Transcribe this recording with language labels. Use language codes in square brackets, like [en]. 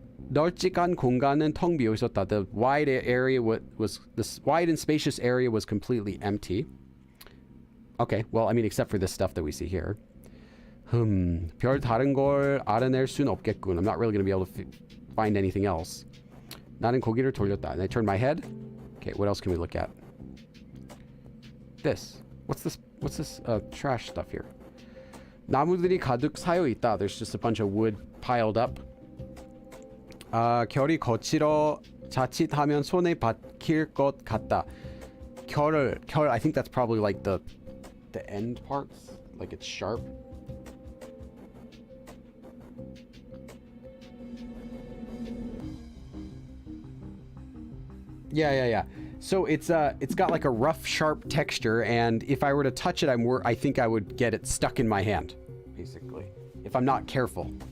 [ko] 널찍한 공간은 텅 비어 있었다. [en] The wide area was this wide and spacious area was completely empty. Okay, well, I mean, except for this stuff that we see here. [ko] 별 다른 걸 알아낼 순 없겠군. [en] I'm not really going to be able to find anything else. [ko] 나는 고개를 돌렸다. [en] And I turned my head. Okay, what else can we look at? This. What's this trash stuff here? [ko] 나무들이 가득 쌓여 있다. [en] There's just a bunch of wood piled up. [ko] 결이 거칠어 자칫하면 손에 박힐 것 같다. [en] 결, I think that's probably like the end parts, like it's sharp. Yeah. So it's got like a rough, sharp texture, and if I were to touch it, I think I would get it stuck in my hand, basically, if I'm not careful.